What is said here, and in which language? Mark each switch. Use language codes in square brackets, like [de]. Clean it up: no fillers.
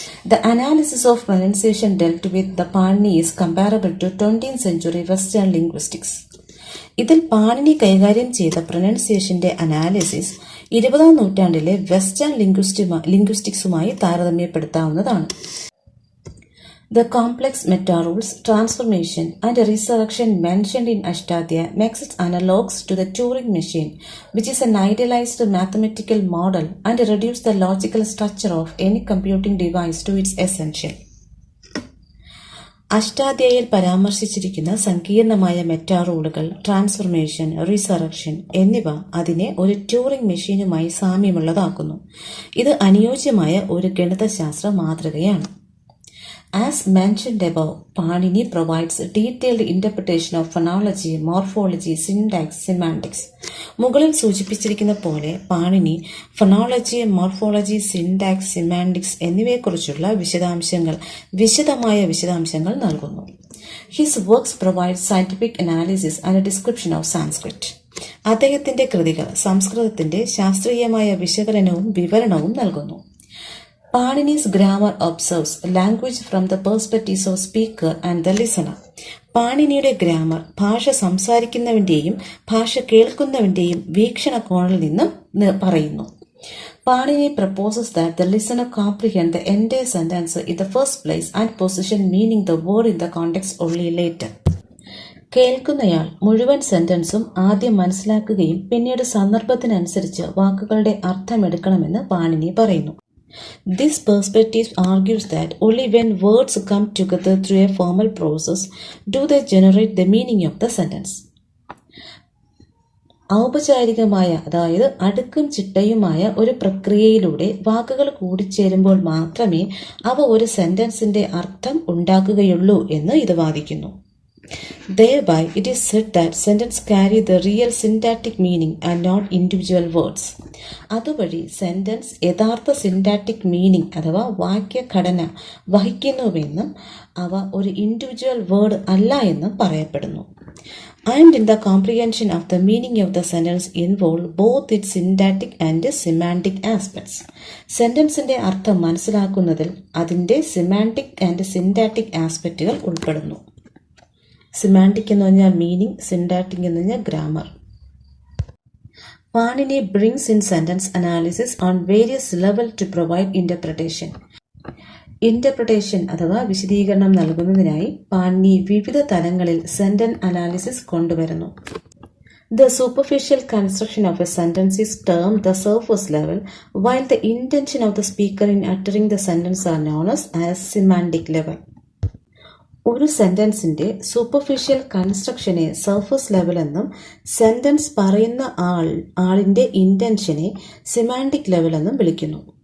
[en] The analysis of pronunciation dealt with the Panini is comparable to 20th century Western linguistics. [ml] ഇതിൽ പാണിനി കൈകാര്യം ചെയ്ത പ്രൊനൗൺസിയേഷന്റെ analysis 20ാം നൂറ്റാണ്ടിലെ western ലിംഗ്വിസ്റ്റിക്സുമായി താരതമ്യപ്പെടുത്താവുന്നതാണ്. [en] The complex meta-rules, transformation, and resurrection mentioned in Ashtadhyayi makes it analogs to the Turing machine, which is an idealized mathematical model and reduces the logical structure of any computing device to its essential. [ml] അഷ്ടാധ്യായിൽ പരാമർശിച്ചിരിക്കുന്ന സങ്കീർണമായ മെറ്റാറൂളുകൾ, transformation, resurrection എന്നിവ അതിനെ ഒരു Turing മെഷീനുമായി സാമ്യമുള്ളതാക്കുന്നു. ഇത് അനുയോജ്യമായ ഒരു ഗണിതശാസ്ത്ര മാതൃകയാണ്. [en] As mentioned above, Panini provides a detailed interpretation of phonology, morphology, syntax, semantics. [ml] മുകളിൽ സൂചിപ്പിച്ചിരിക്കുന്ന പോലെ Panini phonology, morphology, syntax, semantics എന്നിവയെക്കുറിച്ചുള്ള വിശദമായ വിശദാംശങ്ങൾ നൽകുന്നു. [en] His works provide scientific analysis and a description of Sanskrit. [ml] അദ്ദേഹത്തിന്റെ കൃതികൾ സംസ്കൃതത്തിന്റെ ശാസ്ത്രീയമായ വിശകലനവും വിവരണവും നൽകുന്നു. [en] Panini's grammar observes language from the perspectives of speaker and the listener. [ml] പാണിനിയുടെ grammar ഭാഷ സംസാരിക്കുന്നവന്റെയും ഭാഷ കേൾക്കുന്നവന്റെയും വീക്ഷണകോണിൽ നിന്നും പറയുന്നു. [en] Panini proposes that the listener comprehend the entire sentence in the first place and position meaning the word in the context only later. [ml] കേൾക്കുന്നയാൾ മുഴുവൻ സെന്റൻസും ആദ്യം മനസ്സിലാക്കുകയും പിന്നീട് സന്ദർഭത്തിനനുസരിച്ച് വാക്കുകളുടെ അർത്ഥമെടുക്കണമെന്ന് പാണിനി പറയുന്നു. [en] This perspective argues that only when words come together through a formal process do they generate the meaning of the sentence. [ml] ഔപചാരികമായ, അതായത് അടുക്കും ചിട്ടയുമായ ഒരു പ്രക്രിയയിലൂടെ വാക്കുകൾ കൂടിച്ചേരുമ്പോൾ മാത്രമേ അവ ഒരു സെന്റൻസിന്റെ അർത്ഥം ഉണ്ടാക്കുകയുള്ളൂ എന്ന് ഇത് വാദിക്കുന്നു. [en] Thereby, it is said that sentences carry the real syntactic meaning and not individual words. [ml] അതുവഴി സെന്റൻസ് യഥാർത്ഥ സിന്റാറ്റിക് മീനിങ് അഥവാ വാക്യഘടന വഹിക്കുന്നുവെന്നും അവ ഒരു ഇൻഡിവിജ്വൽ വേർഡ് അല്ല എന്നും പറയപ്പെടുന്നു. [en] And in the comprehension of the meaning of the sentence involve both its syntactic and semantic aspects. [ml] സെന്റൻസിന്റെ അർത്ഥം മനസ്സിലാക്കുന്നതിൽ അതിന്റെ സിമാൻറ്റിക് ആൻഡ് സിന്റാറ്റിക് ആസ്പെക്റ്റുകൾ ഉൾപ്പെടുന്നു. സിമാൻറ്റിക് എന്ന് പറഞ്ഞാൽ മീനിങ്, സിന്റാറ്റിക് എന്ന് പറഞ്ഞാൽ grammar. [en] Panini brings in sentence analysis on various levels to provide interpretation. [ml] Interpretation അഥവാ വിശദീകരണം നൽകുന്നതിനായി പാണിനി വിവിധ തലങ്ങളിൽ സെന്റൻസ് അനാലിസിസ് കൊണ്ടുവരുന്നു. [en] The superficial construction of a sentence is termed the surface level, while the intention of the speaker in uttering the sentence are known as semantic level. [ml] ഒരു സെന്റൻസിന്റെ superficial കൺസ്ട്രക്ഷനെ surface level എന്നും sentence പറയുന്ന ആളിന്റെ ഇന്റൻഷനെ semantic level എന്നും വിളിക്കുന്നു.